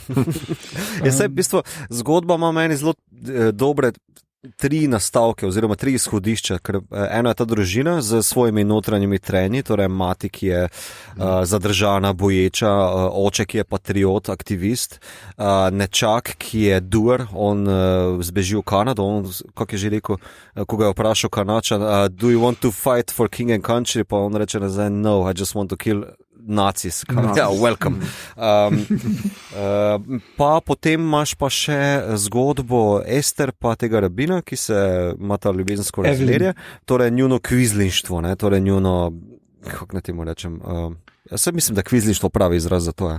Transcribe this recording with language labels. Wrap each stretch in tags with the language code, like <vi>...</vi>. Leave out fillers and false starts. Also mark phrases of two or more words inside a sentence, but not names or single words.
<sl>V bistvu, zgodba ima meni zelo dobre 3 nastavke oziroma 3 izhodišča, ker eno je ta družina z svojimi notranjimi trenji, torej mati, ki je zadržana, boječa, oče, ki je patriot, aktivist, nečak, ki je doer, on zbeži v Kanado, on, kako je že rekel, ko ga je vprašal Kanačan,</sl> <en>do you want to fight for king and country,</en> <sl>pa on reče nazaj,</sl> <en>no, I just want to kill Nazis. Ja, welcome.</en> <sl>Pa potem imaš pa še zgodbo Ester pa tega rabina, ki se ima ta ljubezensko razmerje, torej njuno kvizlinštvo, ne, torej njuno, kako ne temu rečem, jaz mislim, da kvizlinštvo pravi izraz za to je.</sl>